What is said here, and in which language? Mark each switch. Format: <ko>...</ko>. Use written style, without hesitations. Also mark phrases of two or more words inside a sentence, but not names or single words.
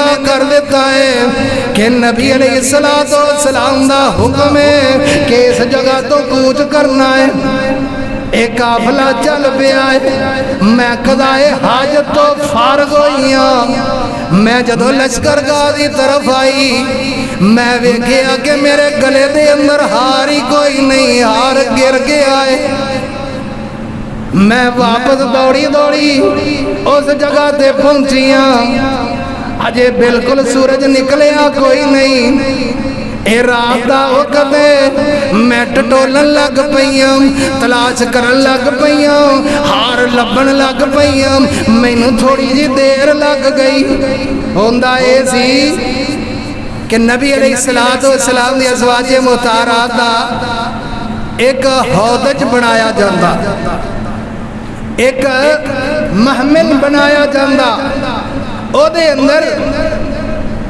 <pa>کر دیتا ہے کہ نبی</pa> <ar>علیہ السلام</ar> <pa>دا حکم ہے کہ اس جگہ تو کوچ کرنا ہے ایک قافلہ چل پیا ہے میں قضائے حاجت تو فارغ ہوئیاں میں جدو لشکر گاہ دی طرف آئی میں ویکھیا کہ میرے گلے دے اندر ہار ہی کوئی نہیں ہار گر گیا ہے میں واپس دوڑی اس جگہ تے پہنچیاں اجے بالکل سورج نکلیا کوئی نہیں اے رات دا وقت ہے میں ٹٹولن لگ پئیاں تلاش کرن لگ پئیاں ہار لبن لگ پئیاں مینوں تھوڑی جی دیر لگ گئی ہوندا اے سی کہ نبی</pa> <ar>علیہ السلام</ar> <pa>دی ازواج مطہرات دا ایک ہودج بنایا جاندا ایک محمل بنایا جاندا او دے اندر</pa>